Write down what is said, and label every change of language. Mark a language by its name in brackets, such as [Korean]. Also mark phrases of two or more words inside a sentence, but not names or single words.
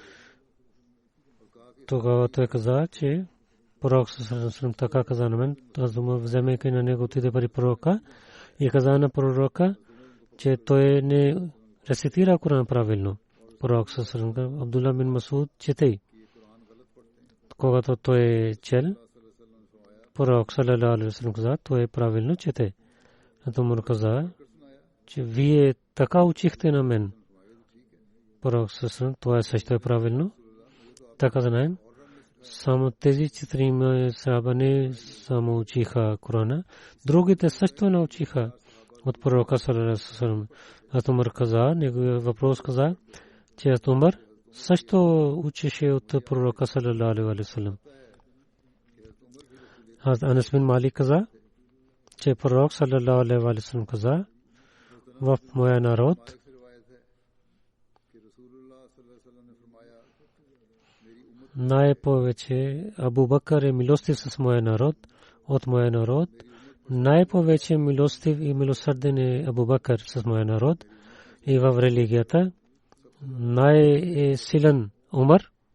[Bulgarian] Тогава той каза, че пророк [Arabic] صلى الله عليه وسلم [Bulgarian] така каза на мен. Аз дума вземайки на него отиде при пророка и каза на пророка, че той не рецитира Коран правилно. Пророк [Arabic] صلى الله عليه وسلم: [Bulgarian] Абдулла бин Масуд чете. Когато той чел, пророк [Arabic] صلى الله عليه وسلم [Bulgarian] каза: той правилно чете. Умар каза, че вие така учихте на мен. Пророк [Arabic] صلى الله عليه وسلم: [Bulgarian] това също е правилно. Така знаем, само тези 4 сахаба не само учиха Корана, другите също научиха от пророка [Arabic] صلى الله عليه وسلم. [Bulgarian] Умар каза, неговият въпрос каза, че Умар също учеше от пророка [Arabic] صلى الله عليه وسلم. [Bulgarian] Анас бин Малик каза, че пророк [Arabic] صلى الله عليه وسلم [Bulgarian] каза: в моя народ най-повече Абу Бакър е милостив с моя народ, от моя народ най-повече милостив и милосърден е Абу Бакър с моя народ, и в религията най-силен Умар